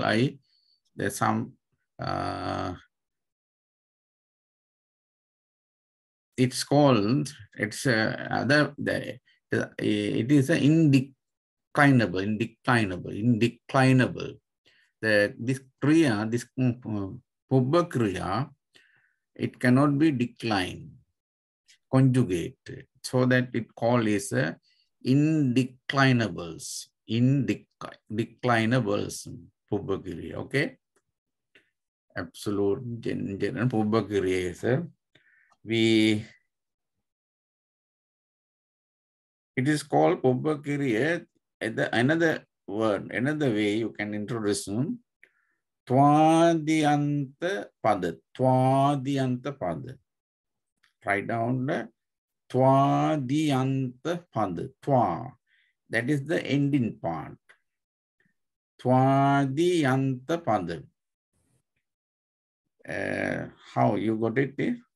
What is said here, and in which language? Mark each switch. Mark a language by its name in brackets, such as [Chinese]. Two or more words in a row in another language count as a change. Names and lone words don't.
[English] There's some it's called, it's it is an indeclinable. This kriya, this Pubbakriya, it cannot be declined, conjugated, so that it called is indeclinables, declinables Pubbakriya. Okay, absolute general Pubbakriya is it is called Pubbakriya. Another word, another way you can introduce [Pali] Twadiyanta pada. Twadiyanta pada. [English] Write down the [Pali] Twadiyanta pada. [English] Twa. That is the ending part. [Pali] Twadiyanta pada. [English] How you got it?